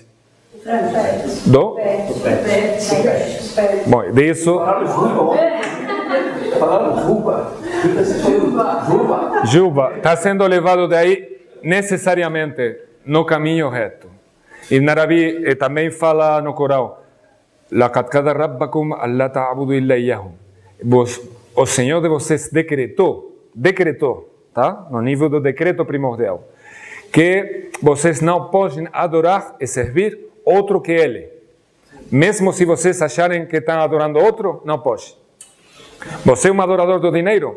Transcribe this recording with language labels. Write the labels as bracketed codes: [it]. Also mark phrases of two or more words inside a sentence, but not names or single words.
[pt] Do? Bom, disso. Juba, está sendo levado daí necessariamente no caminho reto. Ibn Arabi também fala no Corão, [ar] لَقَدْ قَدَ رَبَّكُمْ أَلَّا تَعْبُدُوا إِلَّا إِيَّهُ. [pt] O Senhor de vocês decretou, tá? No nível do decreto primordial, que vocês não podem adorar e servir outro que Ele. Mesmo se vocês acharem que estão adorando outro, não pode. Você é um adorador do dinheiro?